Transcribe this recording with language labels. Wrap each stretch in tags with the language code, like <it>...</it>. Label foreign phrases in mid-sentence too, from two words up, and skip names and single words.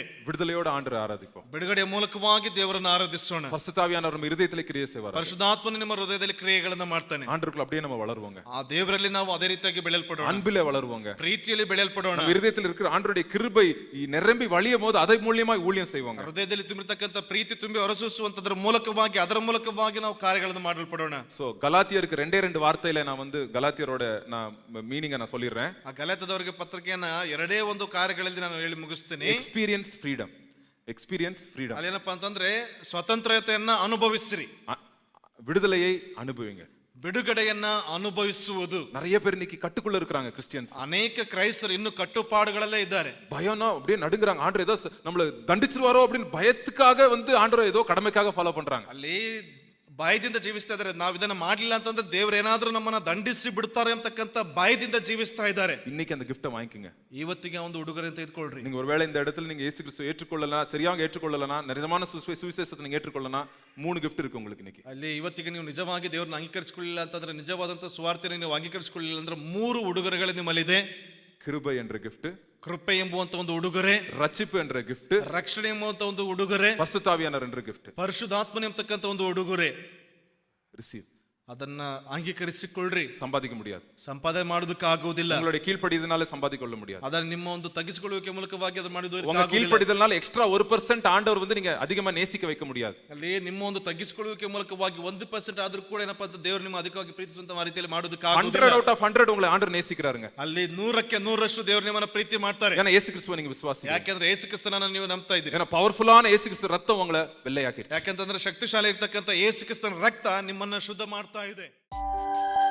<ta>விடுதலையோட ஆண்டவரை ஆராதிப்போம்.</ta> <kn>ಬಿಡುಗಡೆಯ ಮೂಲಕವಾಗಿ ದೇವರನ್ನು ಆರಾಧಿಸೋಣ.</kn> <ta>பரிசுத்தாவியானவர் நம்ம இருதயத்திலே கிரியை செய்வார்.</ta> <kn>ಪರಿಶುದ್ಧಾತ್ಮನು ನಿಮ್ಮ ಹೃದಯದಲ್ಲಿ ಕ್ರಿಯೆಗಳನ್ನ ಮಾಡ್ತಾನೆ.</kn> <ta>ஆண்டவருக்குள்ள அப்படியே நம்ம வளருவோங்க.</ta> <kn>ಆ ದೇವರಲ್ಲಿ ನಾವು ಅದೇ ರೀತಿಯಾಗಿ ಬೆಳೆಯಲ್ಪಡೋಣ,</kn> <ta>அன்பிலே வளருவோங்க,</ta> <kn>ಪ್ರೀತಿಯಲ್ಲಿ ಬೆಳೆಯಲ್ಪಡೋಣ.</kn> <ta>நம்ம இருதயத்தில் இருக்கிற ஆண்டவருடைய கிருபை நிரம்பி வழியும் போது அதை மூலியமா ஊழியம் செய்வாங்க.</ta> <kn>ಹೃದಯದಲ್ಲಿ ತುಂಬಿರ್ತಕ್ಕಂಥ ಪ್ರೀತಿ ತುಂಬಿ ಹೊರಸೂಸುವಂತದ್ರ ಮೂಲಕವಾಗಿ, ಅದರ ಮೂಲಕವಾಗಿ ನಾವು ಕಾರ್ಯಗಳನ್ನು ಮಾಡಲ್ಪಡೋಣ.</kn> <ta>சோ கலாத்தியருக்கு 2 வார்த்தையில நான் வந்து கலாத்தியரோட நான் மீனிங்கை நான் சொல்லிடுறேன்.</ta> <kn>ಆ ಗಲಾತ್ಯದವರಿಗೆ ಪತ್ರಿಕೆಯನ್ನ 2 ಒಂದು ಕಾರ್ಯಗಳಲ್ಲಿ ನಾನು ಹೇಳಿ ಮುಗಿಸ್ತೀನಿ.</kn> <en>experience freedom, experience freedom.</en> <kn>ಅಲ್ಲೇನಪ್ಪ ಅಂತಂದ್ರೆ ಸ್ವತಂತ್ರತೆಯನ್ನ ಅನುಭವಿಸಿರಿ,</kn> <ta>விடுதலையை அனுபவிங்க,</ta> <kn>ಬಿಡುಗಡೆಯನ್ನ ಅನುಭವಿಸುವುದು.</kn> <ta>நிறைய பேர் இன்னைக்கு கட்டுக்குள்ள இருக்கிறாங்க கிறிஸ்டியன்ஸ்.</ta> <kn>ಅನೇಕ ಕ್ರೈಸ್ತರು ಇನ್ನು ಕಟ್ಟುಪಾಡುಗಳಲ್ಲೇ ಇದ್ದಾರೆ.</kn> <ta>பயம்னா அப்படியே நடுங்குறாங்க. ஆண்டவர் ஏதோ நம்மள தண்டிச்சிருவாரோ அப்படின்னு பயத்துக்காக வந்து ஆண்டவர் ஏதோ கடமைக்காக ஃபாலோ பண்றாங்க.</ta> <kn>ಅಲ್ಲಿ ಭಯದಿಂದ ಜೀವಿಸ್ತಾ ಇದ್ದಾರೆ. ನಾವು ಇದನ್ನ ಮಾಡಲಿಲ್ಲ ಅಂತಂದ್ರೆ ದೇವ್ರು ಏನಾದ್ರೂ ನಮ್ಮನ್ನ ದಂಡಿಸಿ ಬಿಡ್ತಾರೆ ಅಂತಕ್ಕಂಥ ಭಯದಿಂದ ಜೀವಿಸ್ತಾ ಇದ್ದಾರೆ.</kn> <ta>இன்னைக்கு அந்த கிஃப்ட்டை வாங்கிக்கங்க.</ta> <kn>ಇವತ್ತಿಗೆ ಒಂದು ಉಡುಗೊರೆ ತೆಗೆದುಕೊಳ್ಳ್ರಿ.</kn> <ta>நீங்க ஒருவேளை இந்த இடத்துல நீங்க இயேசு கிறிஸ்துவை ஏற்றுக்கொள்ளலாம், சரியாக ஏற்றுக்கொள்ளலாம், நிஜமான சுவிசேஷத்தை நீங்க ஏற்றுக்கொள்ளலாம், 3 gift இருக்கு உங்களுக்கு இன்னைக்கு.</ta> <kn>ಅಲ್ಲಿ ಇವತ್ತಿಗೆ ನೀವು ನಿಜವಾಗಿ ದೇವರನ್ನ ಅಂಗೀಕರಿಸಿಕೊಳ್ಳಿಲ್ಲ ಅಂತಂದ್ರೆ, ನಿಜವಾದಂತ ಸುವಾರ್ತೆಯನ್ನು ನೀವು ಅಂಗೀಕರಿಸಿಕೊಳ್ಳಿಲ್ಲ ಅಂದ್ರೆ 3 ಉಡುಗೊರೆಗಳು ನಿಮ್ಮಲ್ಲಿದೆ.</kn> <ta>கிருபை என்ற gift,</ta> <kn>ಕೃಪೆ ಎಂಬುವಂತ ಒಂದು ಉಡುಗೊರೆ,</kn> <ta>ரட்சிப்பு என்ற gift,</ta> <kn>ರಕ್ಷಣೆ ಎಂಬುವಂತ ಒಂದು ಉಡುಗೊರೆ,</kn> <ta>பரிசுத்தாவியானவர் என்ற gift.</ta> <kn>ಪರಿಶುದ್ಧಾತ್ಮನೆ ಎಂಬತಕ್ಕಂತ ಒಂದು ಉಡುಗೊರೆ.</kn> <ta>ரிசீவ்.</ta> <kn>ಅದನ್ನ ಅಂಗೀಕರಿಸಿಕೊಳ್ಳ್ರಿ.</kn> <ta>சம்பாதிக்க முடியாது,</ta> <kn>ಸಂಪಾದನೆ ಮಾಡೋದಕ್ಕಾಗುವುದಿಲ್ಲ.</kn> <ta>உங்களுடைய கீழ்ப்படிதனால சம்பாதிக்க கொள்ள முடியாது.</ta> <kn>ಅದನ್ನ ನಿಮ್ಮ ಒಂದು ತಗ್ಗಿಸಿಕೊಳ್ಳುವಿಕೆ ಮೂಲಕವಾಗಿ ಅದು</kn> <ta>உங்க</ta> <kn>ಮಾಡೋದಕ್ಕಾಗುವುದಿಲ್ಲ.</kn> <ta>கீழ்ப்படிதல்னால எக்ஸ்ட்ரா 1% ஆண்டவர் வந்து நீங்க அதிகமா நேசிக்க வைக்க முடியாது.</ta> <kn>ಅಲ್ಲಿ ನಿಮ್ಮ ಒಂದು ತಗ್ಗಿಸಿಕೊಳ್ಳುವಿಕೆ ಮೂಲಕವಾಗಿ 1% ಆದ್ರೂ ಕೂಡ ಏನಪ್ಪಾ ಅಂತ ದೇವರು ನಿಮ್ಮ ಅಧಿಕವಾಗಿ ಪ್ರೀತಿಸುವಂತ ರೀತಿಯಲ್ಲಿ ಮಾಡೋದಕ್ಕಾಗುವುದಿಲ್ಲ.</kn> <en>100 out of 100</en> <ta>உங்களை ஆண்டவர் நேசிக்கிறாருங்க.</ta> <kn>ಅಲ್ಲಿ 100ಕ್ಕೆ 100ರಷ್ಟು ದೇವರು ನಿಮ್ಮನ್ನ ಪ್ರೀತಿ ಮಾಡ್ತಾರೆ.</kn> <ta>ஏன்னா இயேசு கிறிஸ்துவை நீங்க விசுவாசிங்க.</ta> <kn>ಯಾಕೆಂದ್ರೆ ಯೇಸು ಕ್ರಿಸ್ತನನ್ನ ನೀವು ನಂಬ್ತಾ ಇದ್ದೀರಿ.</kn> <ta>ஏன்னா பவர்ஃபுல்லான இயேசு கிறிஸ்து ரத்தம் உங்களை வெள்ளையாக்கிடுச்சு.</ta> <kn>ಯಾಕೆಂತಂದ್ರೆ ಶಕ್ತಿಶಾಲಿ ಇರ್ತಕ್ಕಂಥ ಯೇಸು ಕ್ರಿಸ್ತನ ರಕ್ತ ನಿಮ್ಮನ್ನ ಶುದ್ಧ ಮಾಡ್ತಾ ಇದೆ.</kn>